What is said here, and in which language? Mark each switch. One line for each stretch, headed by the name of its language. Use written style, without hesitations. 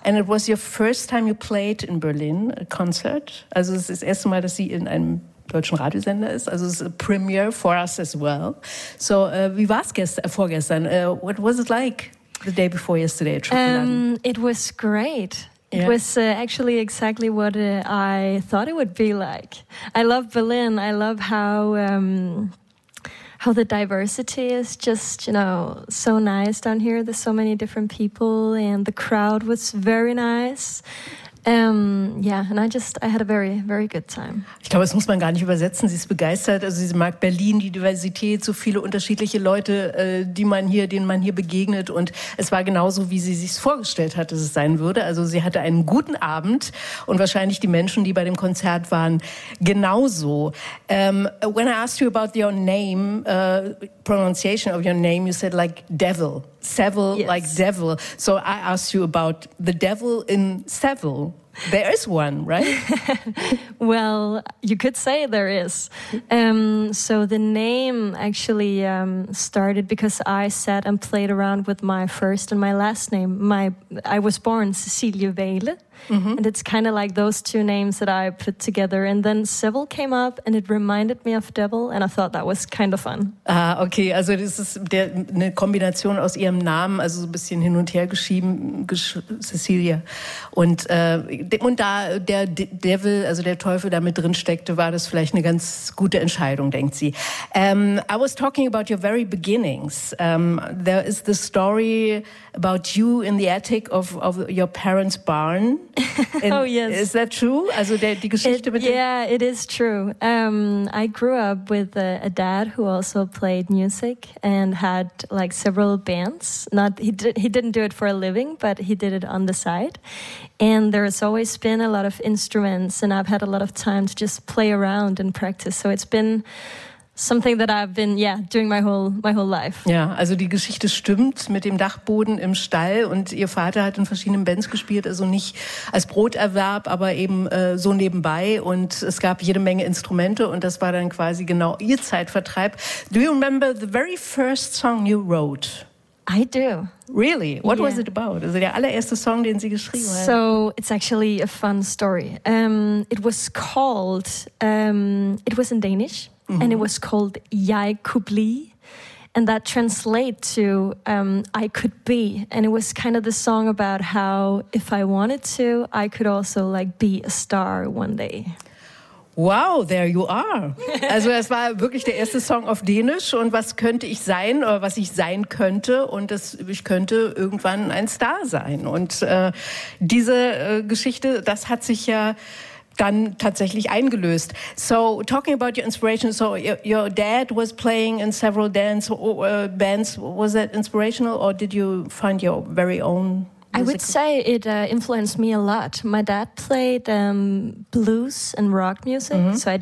English: And it was your first time you played in Berlin, a concert.
German: Also es ist das erste Mal, dass sie in einem deutschen Radiosender ist.
English: Also it's a premiere for us as well.
German: So wie war es vorgestern?
English: What was it like the day before yesterday at Copenhagen? It was great. Yeah. It was actually exactly what I thought it would be like. I love Berlin. I love how the diversity is just, you know, so nice down here. There's so many different people and the crowd was very nice. I had a very, very good time.
German: Ich glaube, das muss man gar nicht übersetzen. Sie ist begeistert. Also sie mag Berlin, die Diversität, so viele unterschiedliche Leute, denen man hier begegnet. Und es war genauso, wie sie sich vorgestellt hat, dass es sein würde. Also sie hatte einen guten Abend und wahrscheinlich die Menschen, die bei dem Konzert waren, genauso.
English: When I asked you about your name, pronunciation of your name, you said like devil. Seville, yes. Like devil. So I asked you about the devil in Seville. There is one, right? Well, you could say there is. So the name actually started because I sat and played around with my first and my last name. I was born Cecilia Vale. Mm-hmm. And it's kind of like those two names that I put together. And then Seville came up and it reminded me of Devil. And I thought that was kind of fun. Ah, okay.
German: Also das ist eine Kombination aus ihrem Namen, also so ein bisschen hin und her geschrieben, Cecilia. Und da der Devil, also der Teufel, da mit drin steckte, war das vielleicht eine ganz gute Entscheidung, denkt sie.
English: I was talking about your very beginnings. There is the story about you in the attic of your parents' barn. Oh, yes. Is that true?
German: Also die Geschichte mit
English: dem? Yeah, it is true. I grew up with a dad who also played music and had like several bands. He didn't do it for a living, but he did it on the side. And there has always been a lot of instruments and I've had a lot of time to just play around and practice. So it's been something that I've been, yeah, doing my whole life.
German: Ja, also die Geschichte stimmt mit dem Dachboden im Stall und ihr Vater hat in verschiedenen Bands gespielt, also nicht als Broterwerb, aber eben so nebenbei und es gab jede Menge Instrumente und das war dann quasi genau ihr Zeitvertreib.
English: Do you remember the very first song you wrote? I do. Really? What was it about?
German: Also der allererste Song, den sie geschrieben hat.
English: So, it's actually a fun story. It was called, it was in Danish. Mm-hmm. And it was called Jeg Kunne Bli, and that translates to I could be. And it was kind of the song about how if I wanted to, I could also like be a star one day. Wow, there you are.
German: Also das war wirklich der erste Song auf Dänisch und was könnte ich sein oder was ich sein könnte und das, ich könnte irgendwann ein Star sein. Und diese Geschichte, das hat sich ja dann tatsächlich eingelöst.
English: So, talking about your inspiration, so your dad was playing in several bands, was that inspirational or did you find your very own music? I would say it influenced me a lot. My dad played blues and rock music, mm-hmm. so I